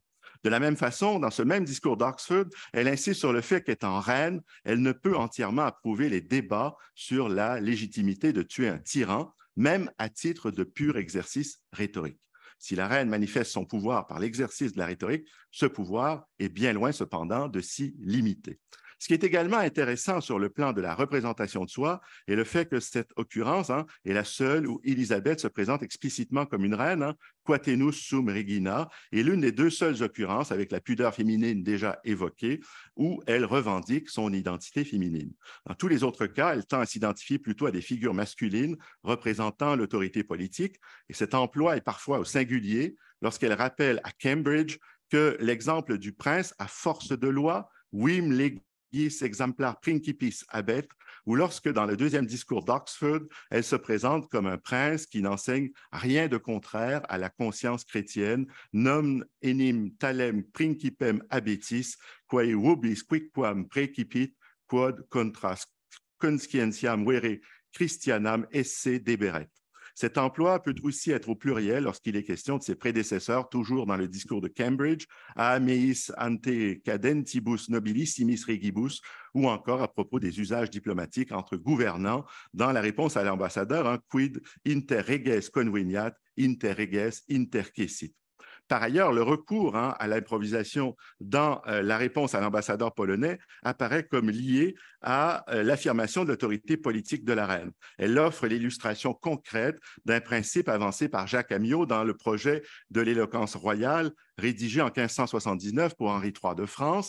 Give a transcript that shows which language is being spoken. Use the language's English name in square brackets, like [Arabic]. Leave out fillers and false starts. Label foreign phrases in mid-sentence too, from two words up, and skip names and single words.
[French] De la même façon, dans ce même discours d'Oxford, elle insiste sur le fait qu'étant reine, elle ne peut entièrement approuver les débats sur la légitimité de tuer un tyran, même à titre de pur exercice rhétorique. Si la reine manifeste son pouvoir par l'exercice de la rhétorique, ce pouvoir est bien loin cependant de s'y limiter. Ce qui est également intéressant sur le plan de la représentation de soi est le fait que cette occurrence est la seule où Élisabeth se présente explicitement comme une reine, [Latin] quatenus sum regina, [French] et l'une des deux seules occurrences avec la pudeur féminine déjà évoquée, où elle revendique son identité féminine. Dans tous les autres cas, elle tend à s'identifier plutôt à des figures masculines représentant l'autorité politique, et cet emploi est parfois au singulier lorsqu'elle rappelle à Cambridge que l'exemple du prince à force de loi, [Latin] vim legis exemplar principis habet, [French] ou lorsque dans le deuxième discours d'Oxford, elle se présente comme un prince qui n'enseigne rien de contraire à la conscience chrétienne, [Latin] non enim talem principem habetis, quae vobis quicquam precipit, quod contra conscientiam vere Christianam esse deberet. [French] Cet emploi peut aussi être au pluriel lorsqu'il est question de ses prédécesseurs, toujours dans le discours de Cambridge, [Latin] a meis ante cadentibus nobilissimis regibus, [French] ou encore à propos des usages diplomatiques entre gouvernants dans la réponse à l'ambassadeur, [Latin] quid inter reges conveniat, inter reges intercessit. [French] Par ailleurs, le recours à l'improvisation dans la réponse à l'ambassadeur polonais apparaît comme lié à l'affirmation de l'autorité politique de la reine. Elle offre l'illustration concrète d'un principe avancé par Jacques Amyot dans le projet de l'éloquence royale rédigé en 1579 pour Henri III de France.